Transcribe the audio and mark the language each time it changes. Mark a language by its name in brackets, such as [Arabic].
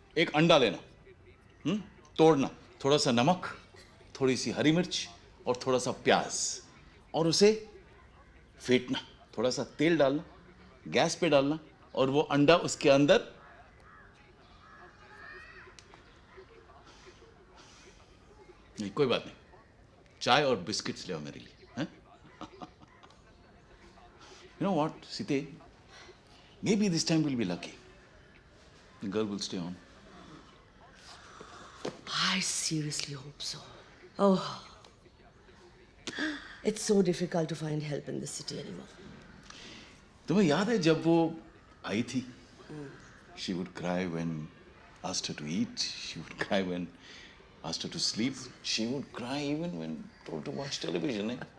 [Hindi] एक अंडा लेना, तोड़ना, थोड़ा सा नमक, थोड़ी सी हरी मिर्च और थोड़ा सा प्याज, और उसे फेंटना, थोड़ा सा तेल डालना, गैस पे डालना, और वो अंडा उसके अंदर। नहीं, कोई बात नहीं, चाय और बिस्किट्स ले आओ मेरे लिए, हैं? [English] You know what, Site? Maybe this time we'll be lucky. The girl will stay on. I seriously hope so. Oh, it's so difficult to find help in this city anymore. [Hindi] तुम्हें याद है जब वो आई थी? [English] She would cry when asked her to eat. She would cry when asked her to sleep. She would cry even when told to watch television.